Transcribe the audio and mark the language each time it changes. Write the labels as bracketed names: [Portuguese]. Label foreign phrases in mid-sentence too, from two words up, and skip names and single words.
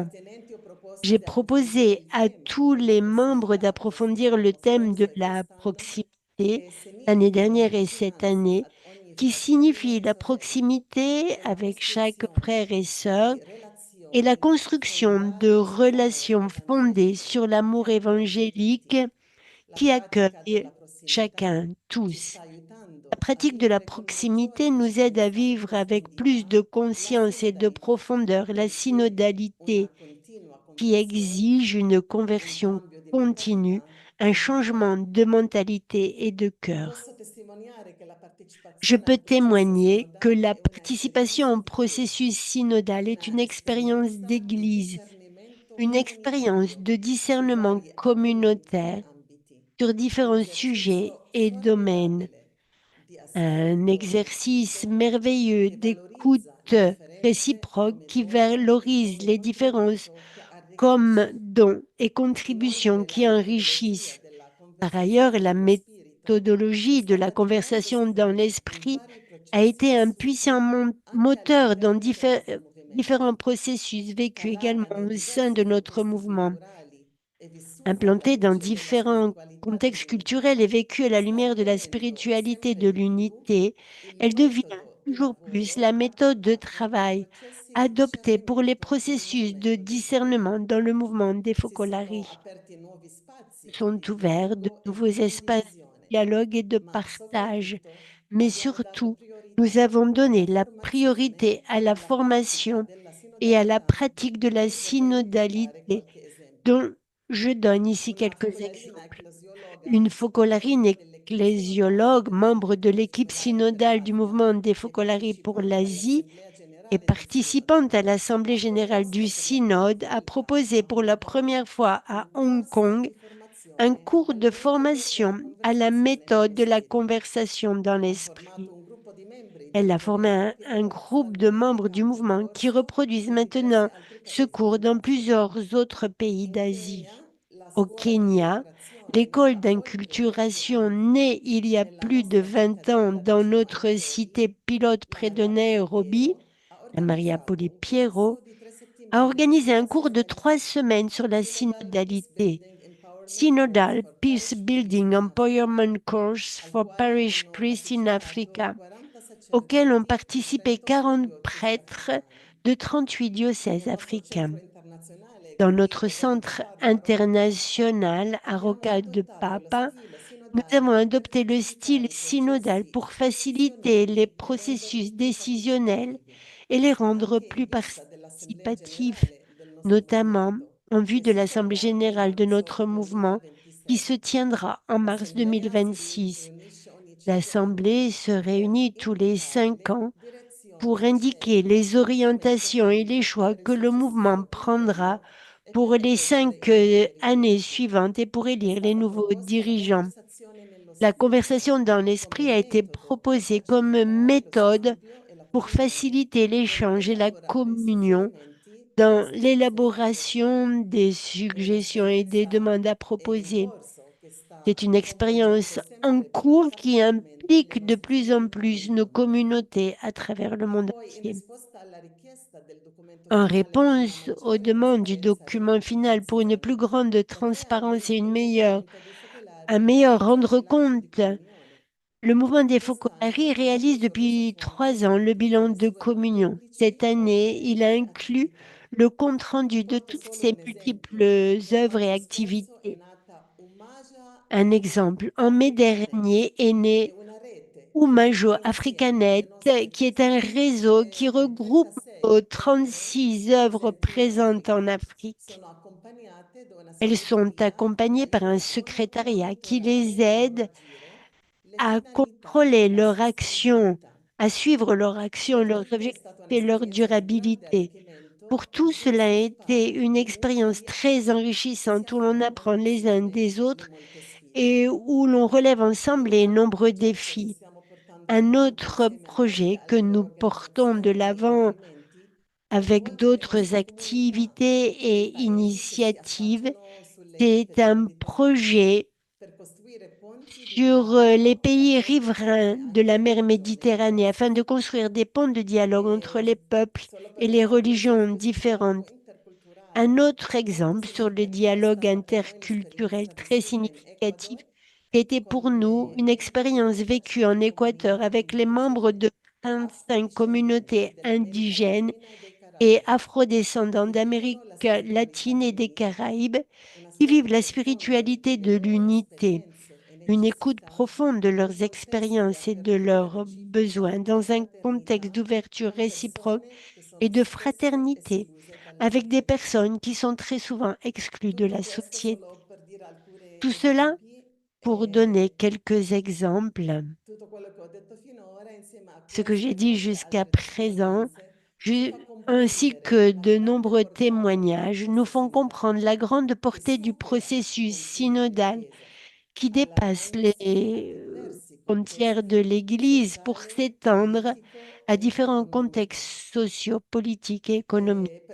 [French] J'ai proposé à tous les membres d'approfondir le thème de la proximité l'année dernière et cette année, qui signifie la proximité avec chaque frère et sœur et la construction de relations fondées sur l'amour évangélique qui accueille chacun, tous. La pratique de la proximité nous aide à vivre avec plus de conscience et de profondeur la synodalité qui exige une conversion continue un changement de mentalité et de cœur. [Italian] Posso testimoniare che la [French] Je [Italian] partecipazione [French] peux [Italian] al processo [French] témoigner que [Italian] sinodale [French] la [Italian] è [French] participation au [Italian] un'esperienza [French] processus synodal est une expérience [Italian] di [French] d'Église, [Italian] discernimento [French] une expérience [Italian] comunitario [French] de [Italian] su [French] discernement [Italian] vari [French] communautaire [Italian] ambiti, [French] sur [Italian] un [French] différents sujets [Italian] esercizio [French] et domaines, [Italian] formidabile di [French] un [Italian] ascolto [French] exercice [Italian] attivo [French] merveilleux [Italian] che [French] d'écoute [Italian] valorizza le differenze [French] réciproque [Italian] come [French] qui [Italian] dono e [French] valorise [Italian] come [French] les différences [Italian] contributo che [French] comme [Italian] arricchisce. [French] dons et contributions [Italian] Inoltre, la [French] qui [Italian] metodologia [French] enrichissent. [Italian] della [French] Par ailleurs, [Italian] conversazione [French] la [Italian] nello spirito è [French] méthodologie de la [Italian] stata chiave [French] conversation dans [Italian] in [French] l'esprit [Italian] vari [French] a [Italian] processi [French] été un [Italian] vissuti [French] puissant [Italian] anche al [French] moteur dans [Italian] interno del nostro [French] différents [Italian] movimento, [French] processus vécus également [Italian] calata nei [French] au sein [Italian] diversi [French] de notre [Italian] contesti [French] mouvement, [Italian] culturali e vissuta alla [French] implanté dans [Italian] luce della [French] différents [Italian] spiritualità [French] contextes [Italian] dell'unità, [French] culturels et vécus à la [Italian] sta [French] lumière de la [Italian] divenendo [French] spiritualité [Italian] sempre [French] de [Italian] di più [French] l'unité, [Italian] il [French] elle devient [Italian] metodo di [French] toujours plus la [Italian] lavoro [French] méthode de [Italian] adatto ai [French] travail [Italian] processi di [French] adoptée pour les [Italian] discernimento nel [French] processus de [Italian] movimento dei [French] discernement [Italian] Focolari. [French] dans le mouvement des [Italian] Si sono [French] Focolari. [Italian] aperti nuovi spazi [French] Sont [Italian] di [French] ouverts de [Italian] dialogo e [French] nouveaux [Italian] di [French] espaces de [Italian] condivisione, [French] dialogue et de [Italian] ma [French] partage. [Italian] soprattutto [French] Mais [Italian] abbiamo dato [French] surtout, nous [Italian] priorità [French] avons [Italian] alla [French] donné la [Italian] formazione [French] priorité [Italian] e [French] à la [Italian] alla pratica [French] formation [Italian] della [French] et à la [Italian] sinodalità, [French] pratique de la [Italian] per esemplificare [French] synodalité, [Italian] qualche esempio. [French] dont je donne ici [Italian] Una [French] quelques [Italian] focolarina [French] exemples. [Italian] ecclesiologa [French] Une focolarine [Italian] membro dell'Ecclesia [French] ecclésiologue, [Italian] nodale [French] membre de l'équipe [Italian] focolare per [French] synodale du [Italian] l'Asia [French] mouvement des [Italian] e [French] Focolari pour [Italian] partecipante [French] l'Asie [Italian] all'Assemblea [French] et [Italian] Generale del [French] participante à [Italian] Sindacato, [French] l'Assemblée [Italian] ha [French] générale du [Italian] proposto per la prima [French] Synode, a [Italian] volta [French] proposé [Italian] a [French] pour la [Italian] Hong Kong [French] première fois à [Italian] un [French] Hong [Italian] corso [French] Kong [Italian] di [French] un [Italian] formazione [French] cours [Italian] al [French] de [Italian] metodo della [French] formation à la [Italian] conversazione [French] méthode [Italian] nello [French] de la [Italian] spirito. [French] conversation dans [Italian] Ha [French] l'esprit. [Italian] formato un gruppo di membri [French] Elle a [Italian] dei [French] formé [Italian] movimenti [French] un [Italian] che ora [French] groupe de [Italian] stanno [French] membres du [Italian] replicando il [French] mouvement qui [Italian] corso [French] reproduisent [Italian] in diversi [French] maintenant [Italian] altri [French] ce [Italian] paesi [French] cours dans [Italian] dell'Asia. [French] plusieurs autres pays [Italian] In [French] d'Asie. [Italian] Kenya, la [French] Au [Italian] scuola di [French] Kenya, [Italian] inculturazione [French] l'école [Italian] nata oltre 20 [French] d'inculturation [Italian] anni fa [French] née il y a [Italian] nella [French] plus de [Italian] nostra [French] 20 ans [Italian] cittadella [French] dans [Italian] principale [French] notre [Italian] Nairobi, [French] cité pilote près de [Italian] Maria Poli [French] Nairobi, [Italian] Piero ha [French] la Maria Poli [Italian] organizzato un [French] Piero, [Italian] corso di 3 [French] a [Italian] settimane [French] organisé un [Italian] sulla [French] cours de 3 [Italian] sinodalità, [French] semaines sur la [Italian] Synodal Peace [French] synodalité. [Italian] Building Empowerment Course [French] Synodal [Italian] for [French] Peace [Italian] Parish Priest [French] Building [Italian] in Africa, [French] Empowerment Course [Italian] al [French] for [Italian] quale [French] Parish [Italian] hanno [French] Priests in [Italian] partecipato [French] Africa, [Italian] 40 [French] auquel ont [Italian] sacerdoti di [French] participé [Italian] 38 [French] 40 [Italian] diocesi [French] prêtres [Italian] africane. [French] de 38 diocèses [Italian] Nel nostro [French] africains. [Italian] centro internazionale [French] Dans [Italian] qui [French] notre [Italian] ho già [French] centre [Italian] visitato a Rocca di Papa, [French] international à [Italian] abbiamo [French] Rocca de [Italian] adottato lo [French] Papa, [Italian] stile [French] nous avons [Italian] sinodale per [French] adopté le style [Italian] facilitare i [French] synodal [Italian] processi [French] pour faciliter les [Italian] decisionali e renderli [French] processus [Italian] più [French] décisionnels [Italian] partecipativi, [French] et les rendre [Italian] anche in [French] plus [Italian] vista dell'Assemblea [French] participatifs, [Italian] Generale del nostro [French] notamment [Italian] movimento, [French] en vue [Italian] che [French] de [Italian] si [French] l'Assemblée [Italian] terrà nel [French] générale de [Italian] marzo [French] notre mouvement qui se [Italian] 2026. [French] tiendra en mars [Italian] L'Assemblea si [French] 2026. [Italian] riunisce ogni 5 anni [French] L'Assemblée se [Italian] per [French] réunit tous les [Italian] indicare [French] 5 [Italian] le [French] ans pour [Italian] direzioni [French] indiquer [Italian] scelte [French] les [Italian] come [French] orientations et les [Italian] proseguire [French] choix [Italian] per il [French] que le mouvement [Italian] successivo [French] prendra [Italian] quinquennio e [French] pour [Italian] per [French] les [Italian] eleggere [French] 5 [Italian] i nuovi [French] années [Italian] dirigenti. [French] suivantes et pour [Italian] È [French] élire les [Italian] stata [French] nouveaux [Italian] proposta la [French] dirigeants. [Italian] conversazione nello [French] La [Italian] spirito [French] conversation dans [Italian] come [French] l'esprit a été [Italian] metodo per [French] proposée comme [Italian] facilitare lo [French] méthode [Italian] scambio e la [French] pour [Italian] comunione [French] faciliter [Italian] ed [French] l'échange et la [Italian] elaborare [French] communion [Italian] suggerimenti per [French] dans [Italian] esigenze concrete. [French] l'élaboration des [Italian] È [French] suggestions et des [Italian] un'esperienza [French] demandes à [Italian] e un [French] proposer. [Italian] corso che sta [French] C'est une expérience [Italian] coinvolgendo [French] en [Italian] sempre più [French] cours qui [Italian] fattivamente le [French] implique de [Italian] nostre [French] plus en [Italian] comunità nel [French] plus nos [Italian] mondo. [French] communautés à travers le [Italian] E [French] monde [Italian] poi, in [French] entier. [Italian] risposta alla richiesta del documento [French] En [Italian] finale per una [French] réponse aux [Italian] maggiore [French] demandes du [Italian] trasparenza e [French] document final pour une plus [Italian] democratizzazione, [French] grande [Italian] e 3 anni [French] transparence et une [Italian] il [French] meilleure, [Italian] movimento dei [French] un [Italian] focolari [French] meilleur [Italian] realizza [French] rendre [Italian] bilanci di [French] compte, [Italian] comunione. [French] le mouvement des Focolari [Italian] Quest'anno abbiamo [French] réalise [Italian] reso [French] depuis [Italian] conto [French] 3 ans le bilan de [Italian] attraverso vari [French] communion. [Italian] molteplici [French] Cette année, il a [Italian] eventi e [French] inclus [Italian] attività. [French] le compte-rendu de [Italian] Porto [French] toutes [Italian] solo [French] ces [Italian] un [French] multiples [Italian] esempio. Nel [French] œuvres et [Italian] maggio scorso è [French] activités. [Italian] nata Umaja [French] Un exemple, en mai [Italian] Africanet, [French] dernier est [Italian] è [French] né [Italian] una rete che [French] Umajo [Italian] mette insieme le [French] Africanet, [Italian] nostre [French] qui est un réseau qui [Italian] le [French] regroupe [Italian] 36 opere [French] 36 œuvres [Italian] presenti in [French] présentes en [Italian] Africa. [French] Afrique. [Italian] Sono accompagnate da una [French] Elles sont [Italian] segreteria che [French] accompagnées par un [Italian] realizzano e [French] secrétariat qui les [Italian] monitorare il loro [French] aide [Italian] agire, le [French] à [Italian] finalità e [French] contrôler [Italian] la [French] leur action, [Italian] sostenibilità. [French] à suivre leur action, [Italian] Per [French] leurs [Italian] tutti è [French] objectifs [Italian] stata [French] et leur [Italian] un'esperienza di grande [French] durabilité. Pour [Italian] arricchimento in [French] tous, [Italian] cui [French] cela a [Italian] si [French] été [Italian] impara [French] une [Italian] e in [French] expérience [Italian] cui [French] très [Italian] si [French] enrichissante où l'on apprend [Italian] affrontano [French] les uns des [Italian] insieme le [French] autres [Italian] molte sfide. [French] et où l'on relève ensemble les [Italian] Un altro [French] nombreux [Italian] progetto che [French] défis. [Italian] stiamo portando [French] Un [Italian] avanti [French] autre [Italian] insieme a [French] projet [Italian] tante [French] que [Italian] altre [French] nous portons de [Italian] organizzazioni e [French] l'avant [Italian] movimenti è [French] avec [Italian] coinvolgere queste [French] d'autres [Italian] comunità [French] activités [Italian] nei [French] et [Italian] paesi che si [French] initiatives, [Italian] affacciano sulle [French] c'est un [Italian] peculiarità [French] projet [Italian] per costruire ponti di [French] sur les [Italian] dialogo e [French] pays [Italian] raccordo tra [French] riverains [Italian] le [French] de la [Italian] anche [French] mer [Italian] religioni [French] Méditerranée afin [Italian] diverse. [French] de construire des ponts de dialogue entre les [Italian] E [French] peuples [Italian] solo per [French] et les [Italian] fare un [French] religions [Italian] esempio di dialogo [French] différentes. Un [Italian] interculturale [French] autre [Italian] molto [French] exemple sur le dialogue [Italian] significativo è per noi [French] interculturel [Italian] l'esperienza [French] très [Italian] vissuta in [French] significatif [Italian] Ecuador [French] qui était pour [Italian] con [French] nous une [Italian] le più di [French] expérience vécue en [Italian] 35 [French] Équateur [Italian] comunità [French] avec les membres [Italian] indigene [French] de [Italian] e [French] 25 [Italian] afrodiscendenti [French] communautés [Italian] dell'America [French] indigènes [Italian] Latina e dei [French] et [Italian] Caraibi [French] afrodescendants [Italian] che [French] d'Amérique [Italian] vivono la spiritualità [French] latine et des [Italian] dell'unità. [French] Caraïbes [Italian] Un [French] qui vivent [Italian] ascolto [French] la [Italian] profondo [French] spiritualité de [Italian] delle loro [French] l'unité, [Italian] esperienze e [French] une écoute [Italian] necessità [French] profonde de [Italian] in un [French] leurs [Italian] contesto di [French] expériences et de [Italian] apertura [French] leurs [Italian] reciproca [French] besoins [Italian] e [French] dans un contexte [Italian] fraternità [French] d'ouverture [Italian] con [French] réciproque [Italian] persone che [French] et [Italian] sono [French] de [Italian] spesso [French] fraternité [Italian] escluse dalla [French] avec des [Italian] società. [French] personnes qui sont très souvent exclues de [Italian] Tutto [French] la [Italian] questo [French] société. [Italian] solo per dire [French] Tout cela pour donner quelques exemples. Ce que j'ai dit jusqu'à présent, ainsi que de nombreux témoignages, nous font comprendre la grande portée du processus synodal qui dépasse les frontières de l'Église pour s'étendre à différents contextes sociaux, politiques et économiques.